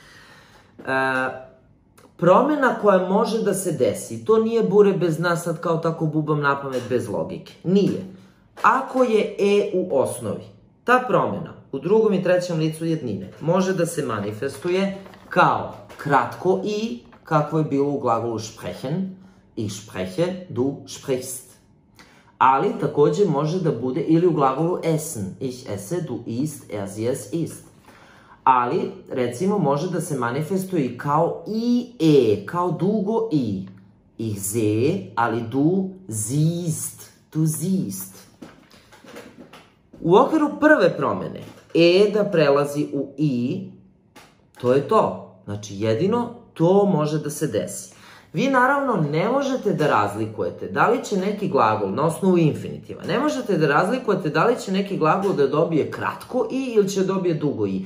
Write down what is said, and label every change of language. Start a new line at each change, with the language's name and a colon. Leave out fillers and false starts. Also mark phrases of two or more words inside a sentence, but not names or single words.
Serbian: Promena koja može da se desi, to nije bure bez nas, sad kao tako bubam napamet bez logike. Nije. Ako je u osnovi, ta promena u drugom i trećem licu jednine može da se manifestuje kao kratko i, kako je bilo u glagolu sprechen,
German: ich spreche, du sprichst.
Serbian: Ali takođe može da bude ili u glagolu essen,
German: ich esse, du isst, sie es isst.
Serbian: Ali, recimo, može da se manifestuje i kao kao dugo i.
German: Ich sehe,
Serbian: ali
German: du siehst, du siehst.
Serbian: U okviru prve promene, da prelazi u i, to je to. Znači, jedino to može da se desi. Vi naravno ne možete da razlikujete da li će neki glagol na osnovu infinitiva, ne možete da razlikujete da li će neki glagol da dobije kratko i ili će dobije dugo i.